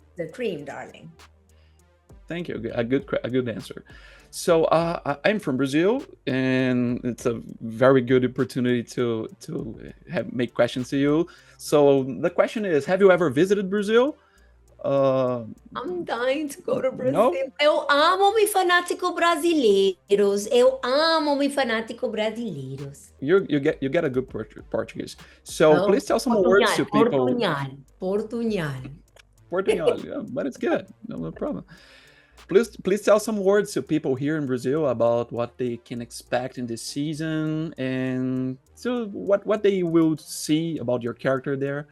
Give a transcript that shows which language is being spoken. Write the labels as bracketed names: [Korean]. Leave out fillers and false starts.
[English] The cream, darling. Thank you. A good answer. So I'm from Brazil, and it's a very good opportunity to make questions to you. So the question is, have you ever visited Brazil? I'm dying to go to Brazil. No? [Portuguese] Eu amo me fanático brasileiros. Eu amo me fanático brasileiros. [English] You get a good Portuguese. So please tell some words to people. Portunhol. Portugal, yeah, but it's good. No problem. Please tell some words to people here in Brazil about what they can expect in this season, and so what they will see about your character there.